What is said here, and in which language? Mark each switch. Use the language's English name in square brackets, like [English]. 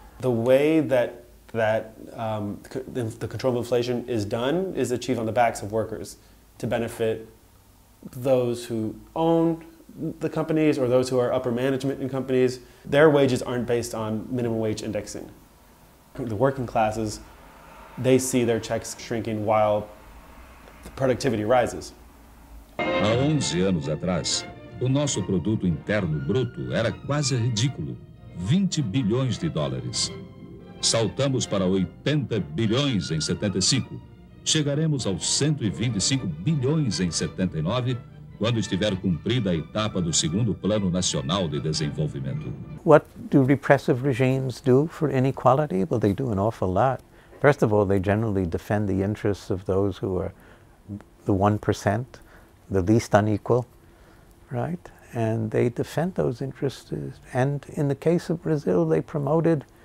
[English] The way that the control of inflation is done is achieved on the backs of workers to benefit those who own the companies or those who are upper management in companies. Their wages aren't based on minimum wage indexing. The working classes, they see their checks shrinking while the productivity rises. [Portuguese] Há 11 anos atrás, o nosso produto interno bruto era quase ridículo, 20 bilhões de dólares. Saltamos para 80 bilhões em 75. Chegaremos aos 125 bilhões em 79, quando estiver cumprida a etapa do segundo Plano Nacional de Desenvolvimento. [English] What do repressive regimes do for inequality? Well, they do an awful lot. First of all, they generally defend the interests of those who are the 1%, the least unequal, right? And they defend those interests. And in the case of Brazil, they promoted